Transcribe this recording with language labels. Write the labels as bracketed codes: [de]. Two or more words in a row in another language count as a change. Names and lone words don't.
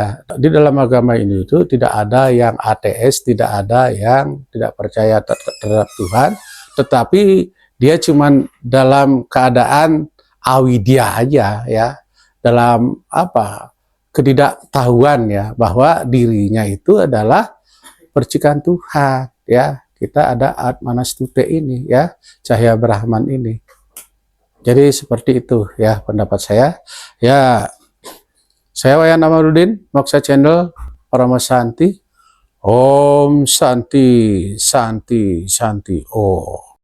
[id] Di dalam agama ini itu tidak ada yang ateis, tidak ada yang tidak percaya terhadap Tuhan, tetapi dia cuman dalam keadaan awidya aja ya, dalam ketidaktahuan ya bahwa dirinya itu adalah percikan Tuhan ya. Kita ada Atmanastute ini ya, cahaya Brahman ini. Jadi seperti itu ya pendapat saya. Ya, saya Wayan Amarudin, Moksha Channel, Parama Santi. [sa] Om Santi, Santi, Santi. Om.